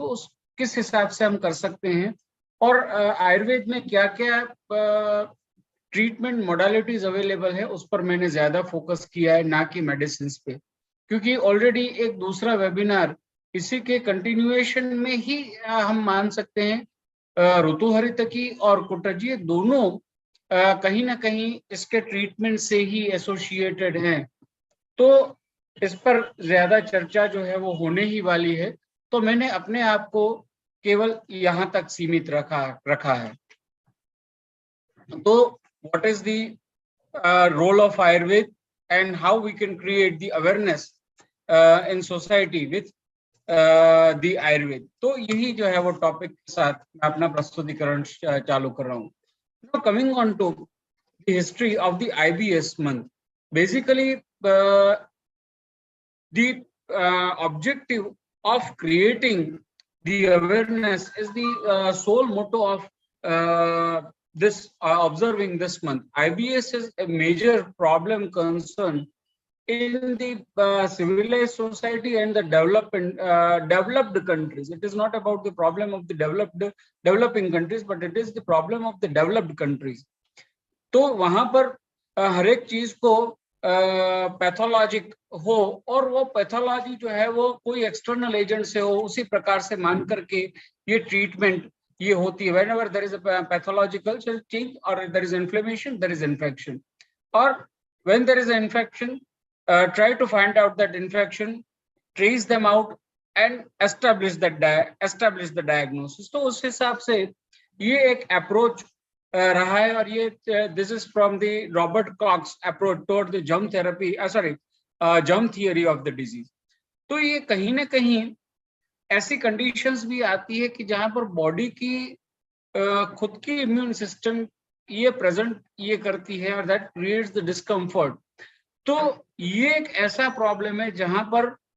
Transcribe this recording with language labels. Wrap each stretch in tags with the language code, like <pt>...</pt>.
<hi>तो उस किस हिसाब से हम कर सकते हैं, और आयुर्वेद में क्या क्या ट्रीटमेंट मोडालिटीज अवेलेबल है, उस पर मैंने ज्यादा फोकस किया है, ना कि मेडिसिन पे, क्योंकि ऑलरेडी एक दूसरा वेबिनार इसी के कंटिन्यूएशन में ही हम मान सकते हैं ऋतुहरितकी और कुटजी दोनों कहीं ना कहीं इसके ट्रीटमेंट से ही एसोसिएटेड हैं। तो इस पर ज्यादा चर्चा जो है वो होने ही वाली है, तो मैंने अपने आप को केवल यहाँ तक सीमित रखा है।</hi> <en>तो what is the role of Ayurveda and how we can create the awareness in society with the Ayurveda।</en> <hi>तो यही जो है वो टॉपिक के साथ मैं अपना प्रस्तुतिकरण चालू कर रहा हूँ।</hi> <en>Now coming on to the history of the IBS month, basically the objective of creating the awareness is the sole motto of this observing this month. IBS is a major problem concern in the civilized society and the developed countries. It is not about the problem of the developing countries, but it is the problem of the developed countries.</en> <hi>तो वहां पर हर एक चीज को pathologic हो, और वो pathology जो है वो कोई एक्सटर्नल एजेंट से हो, उसी प्रकार से मान करके ये ट्रीटमेंट ये होती है।</hi> <en>whenever there is a pathological change or there is inflammation, there is infection, or when there is an infection, try to find out that infection, trace them out and establish the diagnosis।</en> <hi>तो उस हिसाब से ये एक approach रहा है, और ये</hi> <en>This is from the Robert Koch's approach toward the germ therapy, germ theory of the disease.</en> <hi>तो ये कहीं ना कहीं ऐसी कंडीशंस भी आती है कि जहां पर बॉडी की खुद की इम्यून सिस्टम ये प्रेजेंट ये करती है, और</hi> <en>That creates the discomfort.</en> <hi>तो ये एक ऐसा प्रॉब्लम है जहां पर</hi>